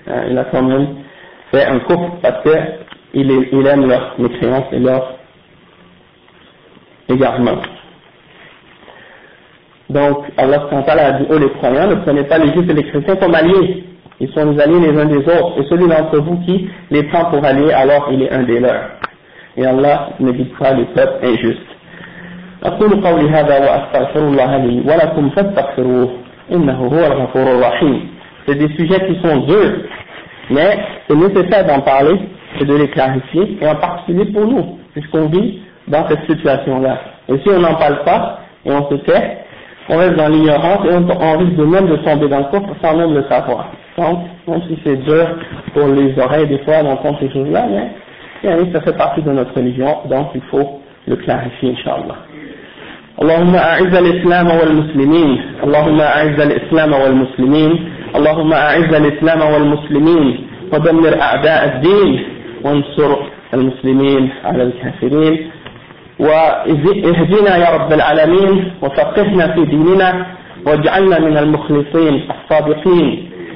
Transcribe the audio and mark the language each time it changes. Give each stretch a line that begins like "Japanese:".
French: Il a quand même fait un coup parce qu'il aime leur mécréance et leur égarement. Donc, Allah SWT a dit, oh les croyants, ne prenez pas les juifs et les chrétiens comme alliés. Ils sont les alliés les uns des autres. Et celui d'entre vous qui les prend pour alliés, alors il est un des leurs. Et Allah ne guide pas les peuples injustes.
Arabic: أقول قولي هذا وأستغفر الله لي ولكم فاستغفروه إنه هو الغفور الرحيم.
French: C'est des sujets qui sont durs, mais c'est nécessaire d'en parler et de les clarifier, et en particulier pour nous, puisqu'on vit dans cette situation-là. Et si on n'en parle pas et on se tait, on reste dans l'ignorance et on risque de même de tomber dans le coffre sans même le savoir. Donc, même si c'est dur pour les oreilles des fois d'entendre ces choses-là, mais ça fait partie de notre religion, donc il faut le clarifier, inshallah.
Arabic: اللهم أعز الإسلام والمسلمين اللهم أعز الإسلام والمسلمين اللهم أعز الإسلام والمسلمين ودمر أعداء الدين وانصر المسلمين على الكافرين واهدنا يا رب العالمين وفقهنا في ديننا واجعلنا من المخلصين الصادقين